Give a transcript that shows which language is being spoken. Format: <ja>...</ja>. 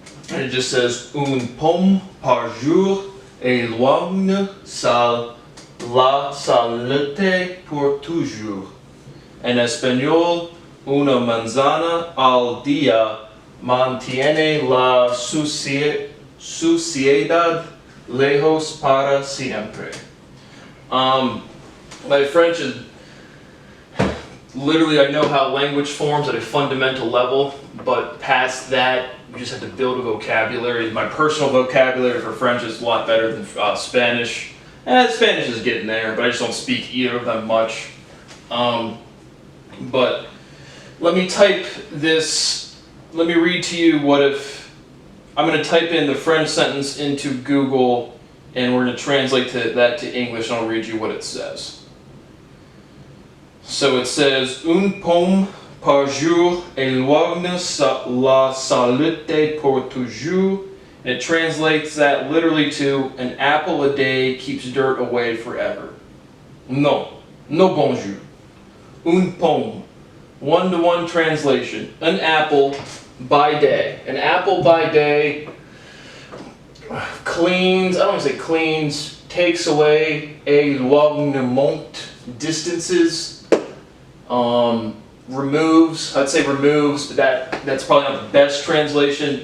<en>And it just says</en> <fr>une pomme par jour éloigne la saleté pour toujours.</fr> <es>En español, una manzana al día mantiene la suciedad lejos para siempre.</es> <en>My French is literally, I know how language forms at a fundamental level, but past that, you just have to build a vocabulary. My personal vocabulary for French is a lot better than Spanish. Spanish is getting there, but I just don't speak either of them much. But let me type this. Let me read to you what if I'm going to type in the French sentence into Google, and we're going to translate that to English, and I'll read you what it says. So it says,</en> <fr>une pomme par jour éloigne la saleté pour toujours.</fr> <en>And it translates that literally to an apple a day keeps dirt away forever.</en> <fr>No bonjour. Une pomme.</fr> <en>One-to-one translation. An apple by day. An apple by day cleans, I don't want to say cleans, takes away, éloignement, distances, removes, I'd say removes, but that's probably not the best translation.</en>